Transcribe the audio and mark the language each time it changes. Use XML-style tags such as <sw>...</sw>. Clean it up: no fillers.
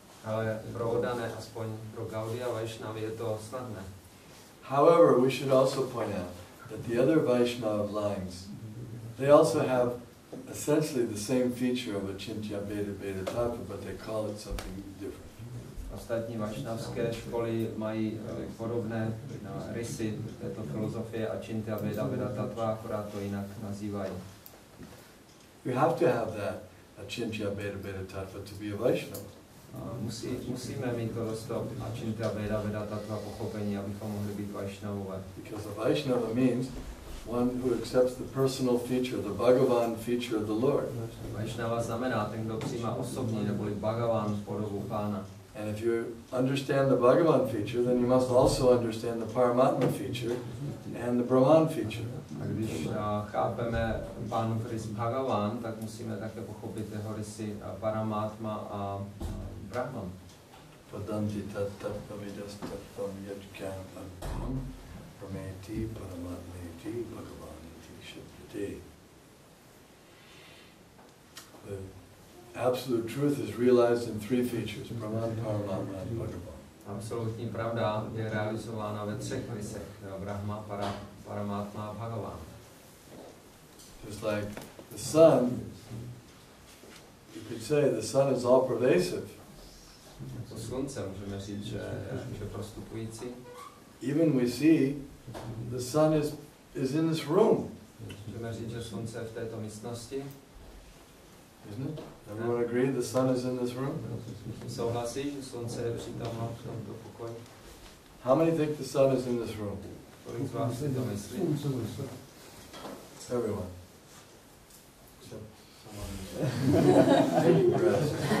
<cs>Ale pro oddané, aspoň pro Gaudiya Vaishnavy je to snadné.</cs> <en>However, we should also point out that the other Vaishnava lines, they also have essentially the same feature of a Chintya Beta Beta Tattva, but they call it something different.</en> <cs>Ostatní vašnavské školy mají podobné rysy této filozofie a Čintya Veda Veda Tattva, akorát to jinak nazývají.</cs> <en>You have to have that, a Chintya Beta Beta Tattva, to be a Vaishnava.</en> <cs>Musíme mít to a Čintya Veda Veda Tattva pochopení, abychom mohli být Vaishnavové.</cs> <en>Because a Vaishnava means one who accepts the personal feature, the Bhagavan feature of the Lord.</en> <cs>Vaishnava znamená ten, kdo přijímá osobní neboli Bhagavan podobu Pána.</cs> <en>And if you understand the Bhagavan feature, then you must also understand the Paramatma feature and the Brahman feature.</en> <cs>A když chápeme Pánův rys Bhagavan, tak musíme také pochopit jeho rysy Paramatma a Brahman.</cs> <sa>Padanti tattvavidas tattvam yajkam antam prameti paramatmeti bhagavaniti shibhyate.</sa> <en>The absolute truth is realized in three features, Brahman, Paramatma and Bhagavan.</en> <cs>Absolutní pravda je realizována ve třech rysech, Brahma, Paramatma a Bhagavan.</cs> <en>Just like the sun, you could say the sun is all pervasive.</en> <cs>Jako slunce můžeme říct, že je prostupující.</cs> <en>Even we see the sun is in this room.</en> <cs>Můžeme říct, že slunce je v této místnosti.</cs> <en>Isn't it? Everyone agree the sun is in this room?</en> <cs>Souhlasí, že slunce je přítomno v tomto pokoji?</cs> <en>How many think the sun is in this room?</en> <cs>Kolik z vás si to myslí?</cs> <en>Everyone. Except someone taking rest.</en>